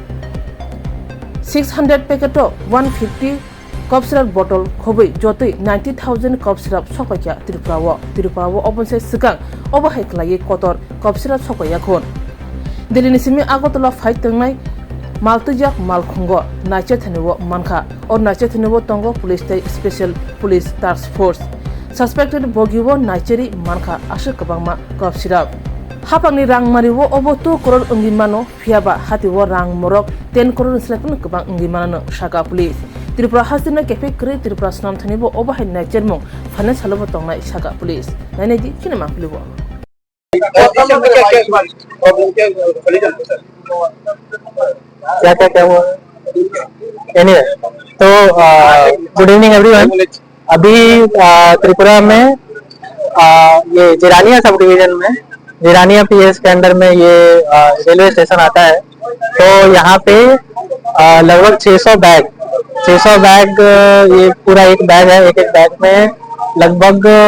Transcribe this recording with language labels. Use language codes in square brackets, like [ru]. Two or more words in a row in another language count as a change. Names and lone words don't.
[trp] 600 packet 150 [en] cup syrup bottle [trp] khobai jotoi 90,000 [en] cup syrup [trp] sokpaikya Tirupurawo obonse sikang obo haiklai kotor [en] cup syrup [trp] sokpaiya khon Delhi ni simi Agartala fight tangnai maltujak malkhungo nache thaniwo mankha or nache thaniwo tongo police tai [en] special police task force [trp] suspected bogiwo nacheri mankha asuk kabangma [en] cup syrup [trp] hapangni rangmariwo obo 2 crore ungimano phiaba hatiwo rang morok 10 crore slapun kabang ungimano shaka police Tripura hasina kefe kre Tripura snam thanibo obahai nachermong finance halobo tongnai shaka police naneji kinema philibo [hi] क्या हुआ एनीवे तो [en] good evening everyone [hi] अभी त्रिपुरा में ये जिरानिया [en] sub division [hi] में जिरानिया पीएस के अंदर में ये [en] railway station [hi] आता है तो यहाँ पे लगभग 600 बैग ये पूरा एक बैग है एक बैग में लगभग